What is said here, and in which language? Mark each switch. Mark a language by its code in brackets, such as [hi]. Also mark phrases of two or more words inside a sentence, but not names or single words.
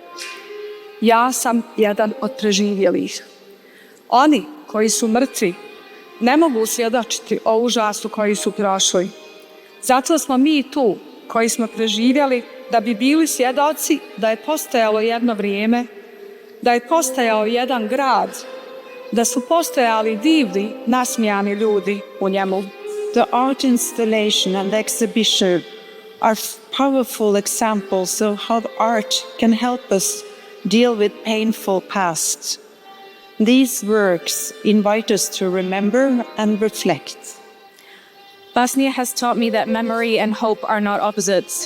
[bs] Ja sam jedan od preživjelih. Oni koji su mrtvi ne mogu svjedočiti o užasu koji su prošli. Zato smo mi tu koji smo preživjeli da bi bili svjedoci da je postojalo jedno vrijeme, da je postojao jedan grad, da su postojali divni, nasmijani ljudi u njemu. [en] The art installation and exhibition are powerful examples of how art can help us deal with painful pasts. These works invite us to remember and reflect. Bosnia has taught me that memory and hope are not opposites.